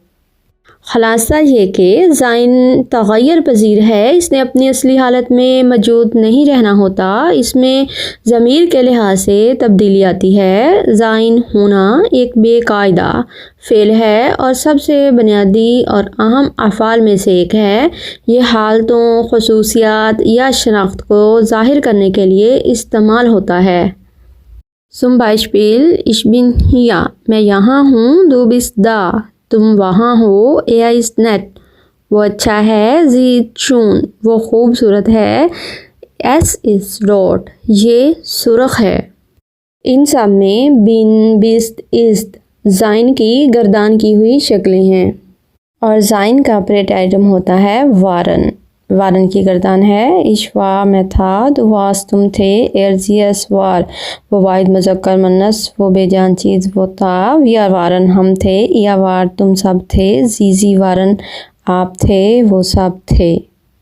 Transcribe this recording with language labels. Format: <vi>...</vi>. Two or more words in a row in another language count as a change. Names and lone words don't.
<ur>خلاصہ یہ کہ زائن تغیر پذیر ہے، اس نے اپنی اصلی حالت میں موجود نہیں رہنا ہوتا، اس میں ضمیر کے لحاظ سے تبدیلی آتی ہے۔ زائن ہونا ایک بے قاعدہ فعل ہے اور سب سے بنیادی اور اہم افعال میں سے ایک ہے۔ یہ حالتوں، خصوصیات یا شناخت کو ظاہر کرنے کے لیے استعمال ہوتا ہے۔</ur> <de>zum Beispiel ich bin hier</de> <ur>میں یہاں ہوں،</ur> <de>du bist da</de> <ur>تم وہاں ہو،</ur> <de>er ist nett</de> <ur>وہ اچھا ہے،</ur> <de>sie ist schön</de> <ur>وہ خوبصورت ہے،</ur> <de>es ist rot</de> <ur>یہ سرخ ہے۔ ان سب میں</ur> <de>bin bist ist</de> <ur>زائن کی گردان کی ہوئی شکلیں ہیں، اور زائن کا پریٹائٹم ہوتا ہے waren۔ waren کی گردان ہے</ur> <de>ich war</de> <ur>میں تھا،</ur> <de>du warst</de> <ur>تم تھے،</ur> <de>sie es war</de> <ur>وہ واحد مذکر مؤنث وہ بے جان چیز وہ تھا،</ur> <de>wir waren</de> <ur>ہم تھے،</ur> <de>ihr wart</de> <ur>تم سب تھے،</ur> <de>sie waren</de> <ur>آپ تھے وہ سب تھے۔</ur>